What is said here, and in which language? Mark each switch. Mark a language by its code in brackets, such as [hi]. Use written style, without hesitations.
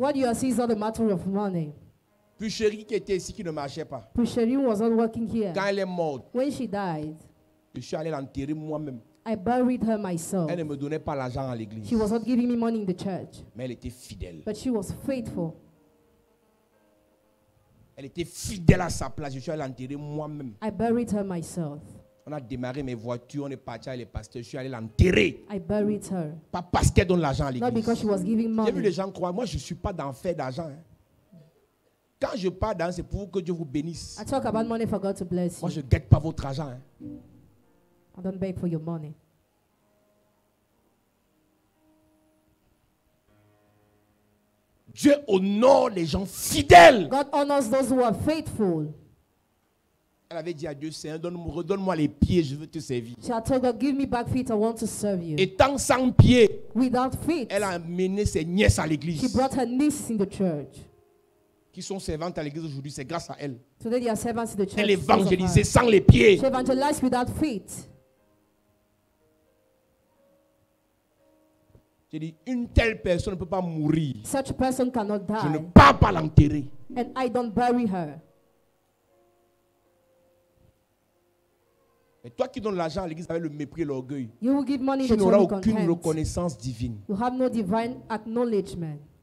[en] What you are seeing is not a matter of money. [fr] Puis chérie qui était ici qui ne marchait pas. [en] Chérie was not working here. [fr] Quand elle est morte, [en] when she died, [fr] je suis allé l'enterrer moi-même. [en] I buried her myself. [fr] Elle ne me donnait pas l'argent à l'église. [en] She was not giving me money in the church. [fr] Mais elle était fidèle. [en] But she was faithful. [fr] Elle était fidèle à sa place. Je suis allé l'enterrer moi-même. [en] I buried her myself. [fr] On a démarré mes voitures, on est parti avec les pasteurs. Je suis allé l'enterrer. [en] I buried her. [fr] Pas parce qu'elle donne l'argent à l'église. [en] Not because she was giving money. [fr] J'ai vu les gens croire, moi je ne suis pas dans faire d'argent. Hein. Quand je parle d'argent, c'est pour que Dieu vous bénisse. [en] I talk about money for God to bless you. [fr] Moi je ne guette pas votre argent. Hein. [en] I don't beg for your money. [fr] Dieu honore les gens fidèles. [en] God honors those who are faithful. [fr] Elle avait dit à Dieu, Seigneur, redonne-moi les pieds, je veux te servir. [en] She had told God, give me back feet, I want to serve you. [fr] Étant sans pieds, [en] without feet, [fr] elle a amené ses nièces à l'église. [en] She brought her nieces in the church. [fr] Qui sont servantes à l'église aujourd'hui, c'est grâce à elle. [en] Today they are servants in the church. [fr] Elle évangélisait sans les pieds. [en] She evangelized without feet. [fr] J'ai dit, une telle personne ne peut pas mourir. [en] Such a person cannot die. [fr] Je ne pars pas l'enterrer. [en] And I don't bury her. [fr] Et toi qui donnes l'argent à l'église avec le mépris et l'orgueil, tu n'auras aucune reconnaissance divine. [en] You have no divine acknowledgement.